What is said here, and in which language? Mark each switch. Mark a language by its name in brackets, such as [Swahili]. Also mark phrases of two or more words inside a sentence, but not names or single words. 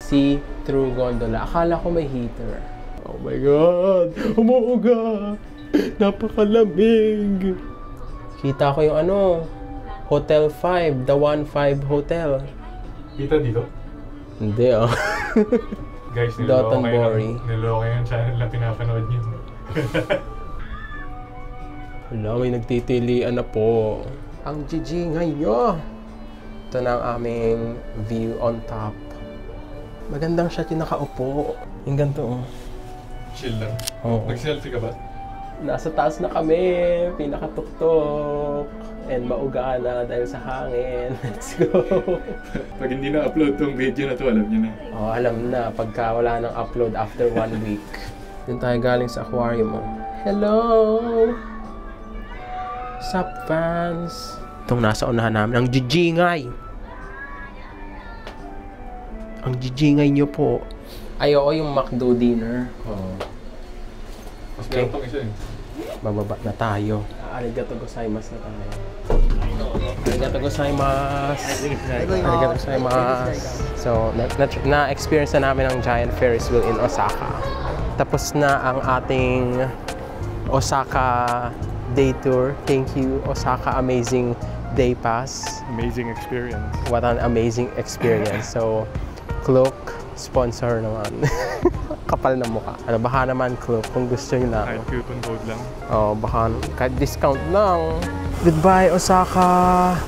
[English] See-through gondola. Akala ko may heater. Oh my God! [Filipino] Umuuga! Napakalamig! Kita ko yung ano, Hotel 5, the 1-5 Hotel. Kita dito? Hindi ah. Guys, niloko yung channel na pinapanood niyo. Wala, may nagtitilian na po. Ang jijingay nyo! Ito na ang aming [English] view on top. [Filipino] Magandang shot yung nakaupo. Yung ganito oh. Chill lang. Oo. Nag-selfie ka ba? Nasa taas na kami, pinakatuktok. And mauga na dahil sa hangin. [English] Let's go! [Filipino] Pag hindi na-upload tong video na to, alam niyo na. Oh, alam na. Pagka wala nang upload [English] after 1 week. [Filipino] Doon tayo galing sa aquarium mo. [English] Hello! Sup, fans? [Filipino] Itong nasa unahan namin, ang jijingay! Ang jijingay nyo po. Ay, oo, yung McDo dinner. Oo. Mas Okay. meron pang isa eh. Bababa na tayo. [Japanese] ありがとう ございます [Filipino] na tayo. [Japanese] ありがとう ございます. ありがとう ございます. [Filipino] So, na-experience na namin ang [English] giant Ferris wheel in Osaka. [Filipino] Tapos na ang ating Osaka day tour. [English] Thank you, Osaka. Amazing day pass. Amazing experience. What an amazing experience. [Filipino] So, Klook, sponsor naman. Kapal na mukha. Ano, baka naman Klook, kung gusto nyo na. Kahit [English] coupon code [Filipino] lang. Oh, baka kahit discount lang. Goodbye, Osaka!